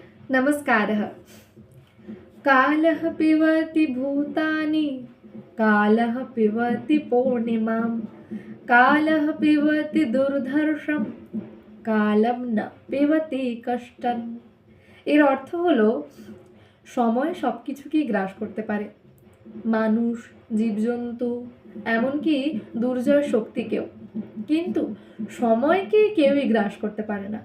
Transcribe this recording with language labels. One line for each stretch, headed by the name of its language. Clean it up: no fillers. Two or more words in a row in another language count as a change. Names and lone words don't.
Sanskrit: नमस्कारः। कालः पिबति भूतानि, कालः पिबति पूर्णिमां, कालः पिबति दुर्धर्षं, কালম না পিবতি কষ্টন।
Bangla: এর অর্থ হলো সময় সব কিছুকেই গ্রাস করতে পারে, মানুষ, জীবজন্তু, এমনকি দুর্জয় শক্তিকেও, কিন্তু সময়কে কেউই গ্রাস করতে পারে না।